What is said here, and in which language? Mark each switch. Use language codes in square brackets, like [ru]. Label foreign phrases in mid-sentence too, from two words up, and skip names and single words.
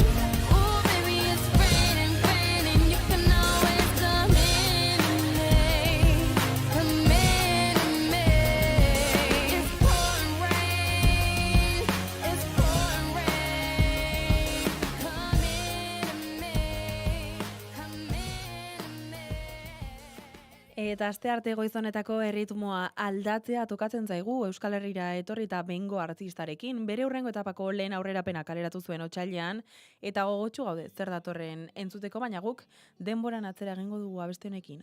[en] Oh, baby, it's raining, raining. You can always come into me, come into me. It's pouring rain, it's pouring rain. Come into me, come into me. [eu] Eta astearte goizonetako erritmoa aldatzea tokatzen zaigu Euskal Herrira etorri eta bengo artistarekin. Bere hurrengo etapako lehen aurrerapena kaleratu zuen otsailean, eta gogotsu gaude zer datorren entzuteko, baina guk denboran atzera egingo dugu abeste honekin.